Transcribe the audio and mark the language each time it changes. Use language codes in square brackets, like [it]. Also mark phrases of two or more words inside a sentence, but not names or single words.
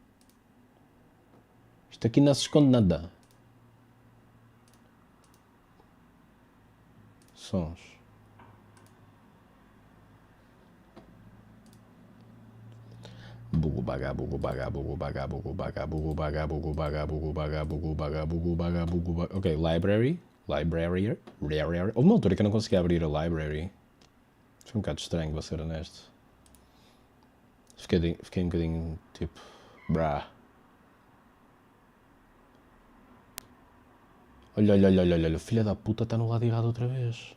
[pt] Isto aqui não se esconde nada. sons. Bugu baga, bugu baga, bugu baga, bugu baga, bugu baga, bugu baga, bugu baga, bugu baga, bugu baga, bugu baga. [en] Ok, library. Library. [pt] Houve uma altura que eu não conseguia abrir a library. Foi um bocado estranho, vou ser honesto. Fiquei um bocadinho tipo. Brá. Olha, filha da puta está no lado errado outra vez.